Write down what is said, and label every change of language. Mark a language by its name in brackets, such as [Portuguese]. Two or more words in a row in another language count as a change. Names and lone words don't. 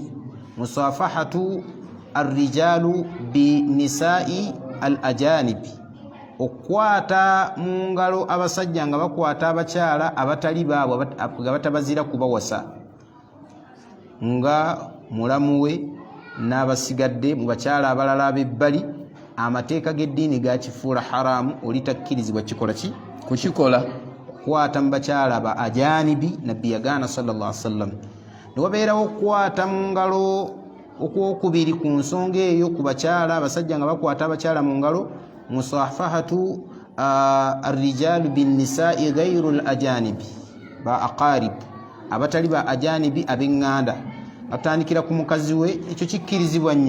[Arabic] مصافحة الرجال بالنساء الأجانب, [Ganda] okukwata mu ngalo abasajja nga bakwata abakyala abatali baabwe nga batabazira kubawasa, nga mulamu we n'abasigadde mu bakyala abalala ab'ebbali, amateeka g'eddiini gakifuula haramu, oli takkirizibwa kikola ki kukikola, okukwata mu bakyala ba ajanibi. Nabbi yagaana [Arabic] صلى الله عليه وسلم. [Ganda] Ne wabeerawo okukwata mu ngalo okwokubiri ku nsonga eyo ku bakyala, abasajja nga bakwata abakyala mu ngalo, [Arabic] مصافحة الرجال بالنساء غير الأجانب, [Ganda] ba aqarib, abatali ba ajanibi ab'eŋŋanda, atandikira ku mukazi we, ekyo kikkirizibwa nnyo.